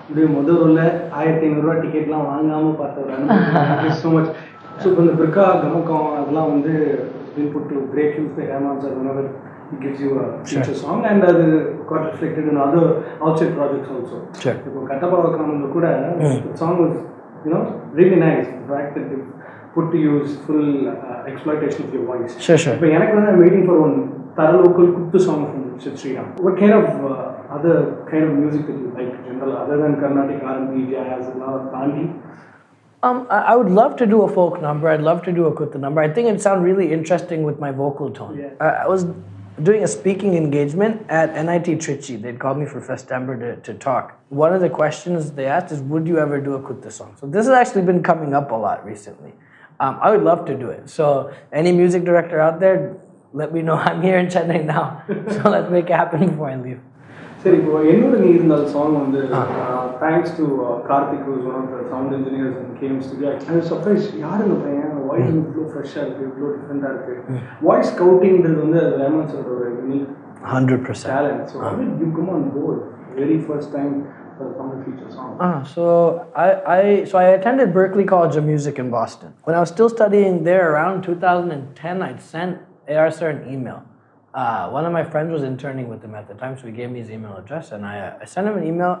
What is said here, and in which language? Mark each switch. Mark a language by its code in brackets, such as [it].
[ta] Today, முதல் ரோல்ல 1500 ரூபாய் டிக்கெட்லாம் வாங்காம பார்த்தவர். [en] Thank you so much. So [ta] இந்த பிர்கா கமகம் அதெல்லாம் வந்து [en] been put to great use by Rahman sir whenever he gives you a future song and that got reflected in other outside projects also. Sure. [ta] இப்போ கட்டபரவக்கரம்ல கூட [en] the song was, you know, really nice. The fact that they put to use full exploitation of your voice. Sure. But I'm waiting for one Tara local Kuttu song from Sid Sriram. What kind of other kind of music that you like in general, other than Carnatic R&B, jazz, and Tandi? I would love to do a folk number. I'd love to do a kutta number. I think it sounds really interesting with my vocal tone. Yeah. I was doing a speaking engagement at NIT Trichy. They'd called me for Festember to talk. One of the questions they asked is, would you ever do a kutta song? So this has actually been coming up a lot recently. I would love to do it. So any music director out there, let me know. I'm here in Chennai now. So let's make it happen before I leave. [ta] சரி, இப்போ என்னோட நீ இருந்தால் song வந்து thanks to Karthik [en] who's one of the sound engineers in KM Studio. I was surprised, [ta] யார் இந்த பையன் voice இவ்வளோ ஃப்ரெஷ்ஷாக இருக்குது, இவ்வளோ டிஃப்ரெண்ட்டாக இருக்குது. வாய்ஸ் ஸ்கவுட்டிங்கிறது வந்து ரஹ்மான் சாரோட unique [en] 100% talent. So how did you come on board very first time for the Tamil feature song? So I attended Berklee College of Music in Boston. When I was still studying there around 2010, I'd sent AR sir an email. One of my friends was interning with him at the time, so he gave me his email address, and I sent him an email.